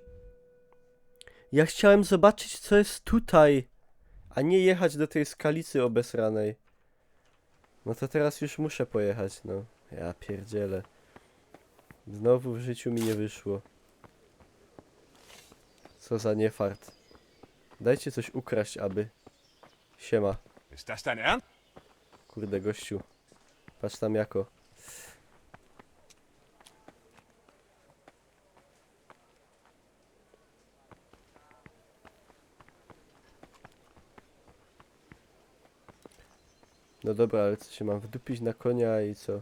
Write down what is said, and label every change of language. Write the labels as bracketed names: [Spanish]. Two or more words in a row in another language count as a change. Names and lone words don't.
[Polish] Ja chciałem zobaczyć, co jest tutaj, a nie jechać do tej skalicy obesranej. No to teraz już muszę pojechać, no. Ja pierdzielę. Znowu w życiu mi nie wyszło. Co za niefart. Dajcie coś ukraść, aby. Siema. [German] Ist das dein Ernst? [Polish] Kurde, gościu. Patrz tam jako. No dobra, ale co się mam wdupić na konia i co?